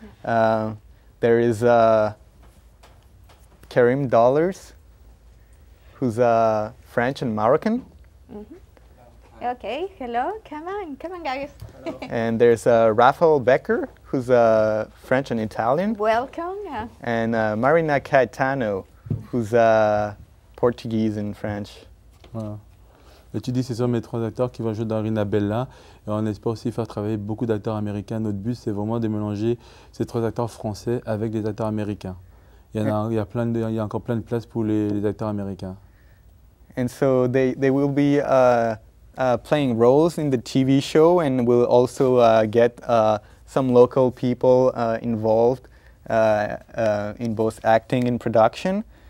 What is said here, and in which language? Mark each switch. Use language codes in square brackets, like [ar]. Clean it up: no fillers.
[en] There is Karim Dollars, who's French and Moroccan. Mm-hmm. Okay, hello, come on guys. And there's Raphael Becker, who's French and Italian. Welcome. And Marina Caetano, who's Portuguese and French. [fr] Voilà. Et tu dis ce sont mes 3 acteurs qui vont jouer dans Irina Bella. Et on espère aussi faire travailler beaucoup d'acteurs américains. Notre but, c'est vraiment de mélanger ces 3 acteurs français avec des acteurs américains. Il y a encore plein de places pour les acteurs américains. [en] And so they will be playing roles in the TV show, and we'll also get some local people involved in both acting and production.